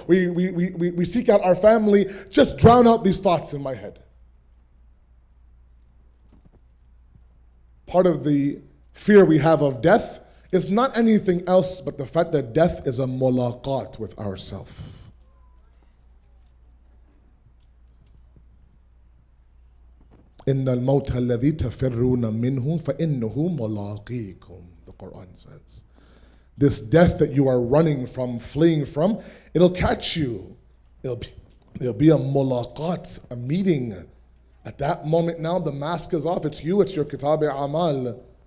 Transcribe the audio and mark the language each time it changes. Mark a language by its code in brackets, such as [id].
[en] We seek out our family, just drown out these thoughts in my head. Part of the fear we have of death is not anything else but the fact that death is a mulaqat with ourself. [ar] إِنَّ الْمَوْتَ الَّذِي تَفِرُّونَ مِنْهُ فَإِنَّهُ مُلَاقِيكُمْ, [en] the Quran says. This death that you are running from, fleeing from, it'll catch you. It'll be a mulaqat, a meeting At that moment now, the mask is off. It's you, it's your kitab-e-amal.